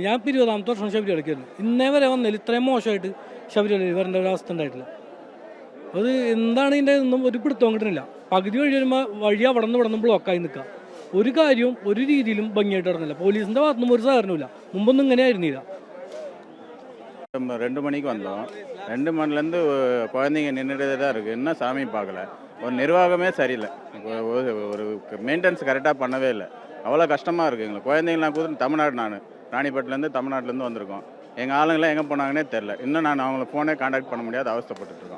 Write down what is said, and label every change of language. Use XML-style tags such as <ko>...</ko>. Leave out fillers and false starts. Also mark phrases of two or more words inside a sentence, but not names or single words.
<ml>ഞാൻ 20ാമത്തെ വർഷം ശബരിമലയ്ക്കായിരുന്നു. ഇന്നേ വരെ വന്നതിൽ ഇത്രയും മോശമായിട്ട് ശബരിമലയിൽ വരേണ്ട ഒരു അവസ്ഥ ഉണ്ടായിട്ടില്ല. അത് എന്താണ് ഇതിൻ്റെ ഒന്നും ഒരു പിടുത്തം കിട്ടുന്നില്ല. പകുതി വഴി വരുമ്പോൾ വഴി അവിടെ നിന്ന് ബ്ലോക്കായി നിൽക്കുക. ഒരു കാര്യവും ഒരു രീതിയിലും ഭംഗിയായിട്ട് നടന്നില്ല. പോലീസിൻ്റെ ഭാഗത്തുനിന്നും ഒരു സഹകരണമില്ല. മുമ്പൊന്നും ഇങ്ങനെ ആയിരുന്നില്ല.</ml> <ta>2 மணிக்கு வந்தோம். 2 மணிலேருந்து குழந்தைங்க நின்றுட்டு தான் இருக்குது. இன்னும் சாமி பார்க்கல. ஒரு நிர்வாகமே சரியில்லை. ஒரு மெயின்டெனன்ஸ் கரெக்டாக பண்ணவே இல்லை. அவ்வளோ கஷ்டமாக இருக்குது எங்களுக்கு. குழந்தைங்களாம் கூட தமிழ்நாடு, நான் ராணிப்பேட்டிலேருந்து தமிழ்நாட்டிலேருந்து வந்திருக்கோம். எங்கள் ஆளுங்களாம் எங்கே போனாங்கன்னே தெரில. இன்னும் நான் அவங்கள ஃபோனே கான்டாக்ட் பண்ண முடியாது அவஸ்தைப்பட்டுருக்கோம்.</ta>